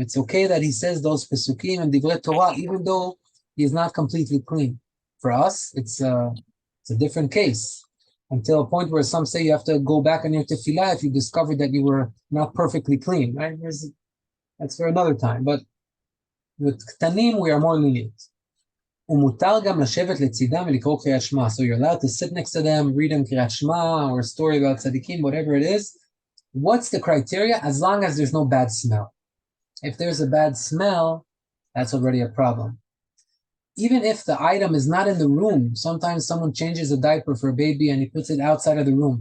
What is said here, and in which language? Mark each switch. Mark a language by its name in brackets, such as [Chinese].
[English] It's okay that he says those pesukim and divrei Torah, even though he is not completely clean. For us, it's a different case. Until a point where some say you have to go back on your tefillah if you discovered that you were not perfectly clean, right? That's for another time. But with ktanim, we are more lenient. [Hebrew] ומותר גם לשבת לצידם ולקרוא קריאת שמע. [English] So you're allowed to sit next to them, read them קריאת שמע, or a story about tzaddikim, whatever it is. What's the criteria? As long as there's no bad smell. If there's a bad smell, that's already a problem. Even if the item is not in the room, sometimes someone changes a diaper for a baby and he puts it outside of the room.